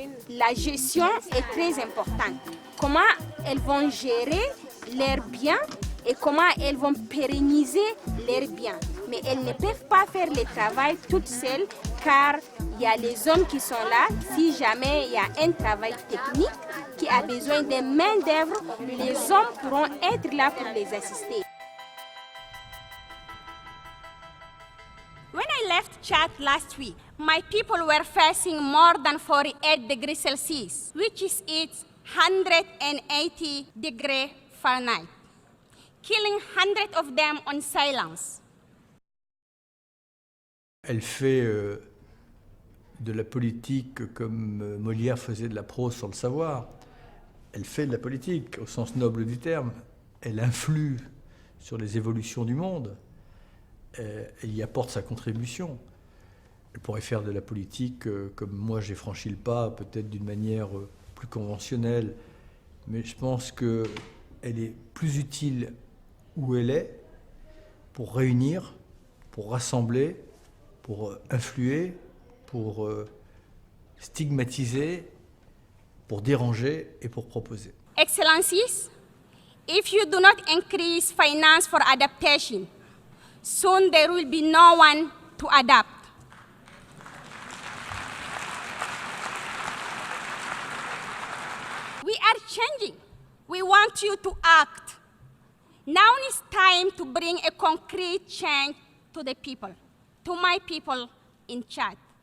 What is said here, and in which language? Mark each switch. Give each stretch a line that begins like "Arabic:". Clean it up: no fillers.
French: La gestion est très importante. Comment elles vont gérer leurs biens et comment elles vont pérenniser leurs biens. Mais elles ne peuvent pas faire le travail toutes seules car il y a les hommes qui sont là. Si jamais il y a un travail technique qui a besoin de main-d'œuvre, les hommes pourront être là pour les assister.
English: When I left Chad last week, my people were facing more than 48 degrees Celsius, which is 180 degrees Fahrenheit, killing hundreds of them on silence.
French: Elle fait de la politique comme Molière faisait de la prose sur le savoir. Elle fait de la politique au sens noble du terme. Elle influe sur les évolutions du monde. Elle y apporte sa contribution. Elle pourrait faire de la politique comme moi j'ai franchi le pas, peut-être d'une manière plus conventionnelle, mais je pense qu'elle est plus utile où elle est pour réunir, pour rassembler, pour influer, pour stigmatiser, pour déranger et pour proposer.
English: Excellencies, if you do not increase finance for adaptation, soon there will be no one to adapt. We are changing. We want you to act. Now it's time to bring a concrete change to the people, to my people in Chad.